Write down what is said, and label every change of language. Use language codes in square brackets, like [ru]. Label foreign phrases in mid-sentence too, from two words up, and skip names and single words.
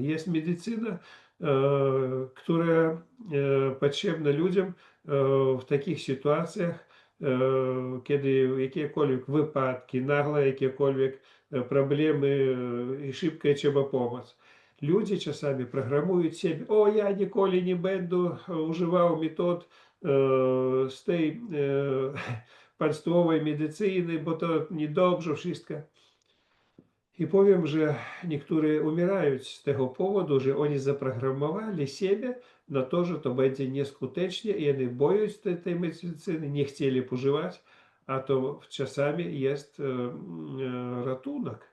[pl] Jest medycyna, która potrzebna ludziom w takich sytuacjach, kiedy jakiekolwiek wypadki, nagle jakiekolwiek problemy i szybko trzeba pomoc. Ludzie czasami programuють себе, o, ja [uk] nіколи не [pl] będę używał metod z tej państwowej medycyny, bo to niedobrze wszystko. I powiem, że niektórzy umierają z tego powodu, że oni zaprogramowali siebie na to, że to będzie nieskutecznie i oni boją się tej medycyny, nie chcieli używać, a to czasami jest ratunek.